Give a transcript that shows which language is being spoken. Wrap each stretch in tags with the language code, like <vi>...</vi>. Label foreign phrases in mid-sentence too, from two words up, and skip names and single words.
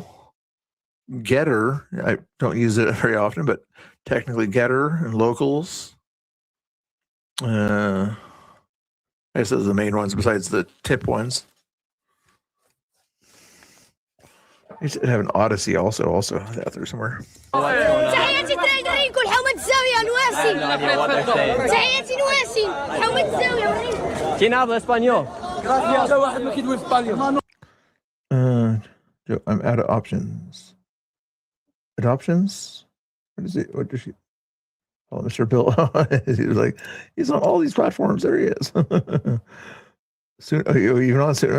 <en>Getter, I don't use it very often, but technically Getter and Locals. I guess those are the main ones besides the tip ones. I should have an Odyssey also out there somewhere.</en> <ar>تحياتي تريدرين كل حومة الزاوية نواسي تحياتي نواسي حومة الزاوية</ar> <es>¿Quién habla español?</es> <en>I'm out of options. Adoptions? What is it? What does she? Oh, Mr. Bill. He was like, he's on all these platforms. There he is. Even on Suno.</en>